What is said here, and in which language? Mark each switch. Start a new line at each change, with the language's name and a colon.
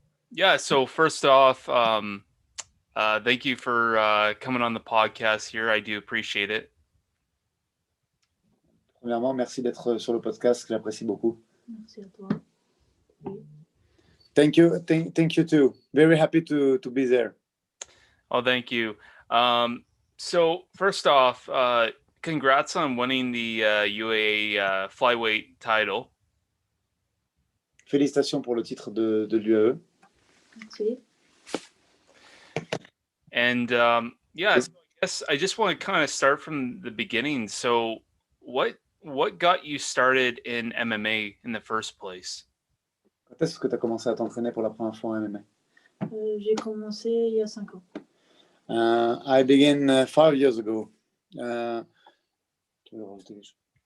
English: Yeah, so first off, thank you for coming on the podcast here. I do appreciate it.
French: Premièrement, merci d'être sur le podcast, que j'apprécie beaucoup. Merci à toi. Oui.
English: Thank you, thank you too. Very happy to be there. Oh, thank you. So first off, congrats on winning the UAE Flyweight title.
French: Félicitations pour le titre de l'UAE. Merci.
English: And yeah, so I guess I just want to kind of start from the beginning. So what got you started in MMA in the first place?
French: Quand est-ce que tu as commencé à t'entraîner pour la première fois en MMA? J'ai commencé il y a 5 ans.
English: I began 5 years ago.
French: Tu veux rajouter quelque chose?